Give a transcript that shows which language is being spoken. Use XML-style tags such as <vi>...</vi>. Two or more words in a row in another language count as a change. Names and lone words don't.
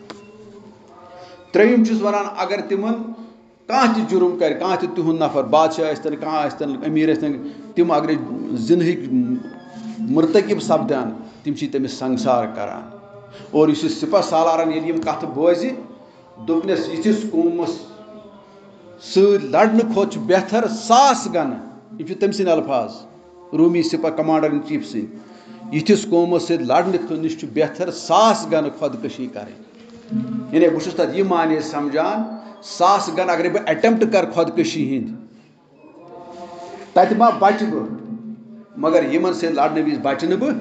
<ks>ترٛیٚیِم چھُس وَنان اگر تِمن کانٛہہ تہِ جُرُم کرِ کانٛہہ تہِ تِہُنٛد نفر بادشاہ ٲسۍتن کانٛہہ ٲسۍتن أمیٖر ٲسۍتن تِم اگرے زِنہٕکۍ مُرتٔکِب سپدان تِم چھِ تٔمِس سنگسار کران. اور یُس یہِ سپہ سالارن ییٚلہِ یِم کَتھٕ بوزِ دوٚپنس یِتھِس قومس سۭتۍ لڑنہٕ کھۄتہٕ چھُ بہتر 1000 گنہٕ یِم چھِ تٔمۍ سٕنٛدۍ الفاظ رومی سپہ</ks> <en>commander in chief</en> <ks>سٕنٛدۍ یِتھِس قومس سۭتۍ لڑنہٕ نِش چھُ بہتر 1000 گنہٕ خۄدکٔشی کرٕنۍ. یعنی بہٕ چھُس تتھ یہِ معنے سمجھان 1000 گنہٕ اگرے بہٕ ایٚٹمپٹ کرٕ خۄدکٔشی ہِنٛدۍ تتہِ ما بچہٕ بہٕ مگر یِمن سۭتۍ لڑنہٕ وِزِ بچہٕ نہٕ بہٕ.</ks>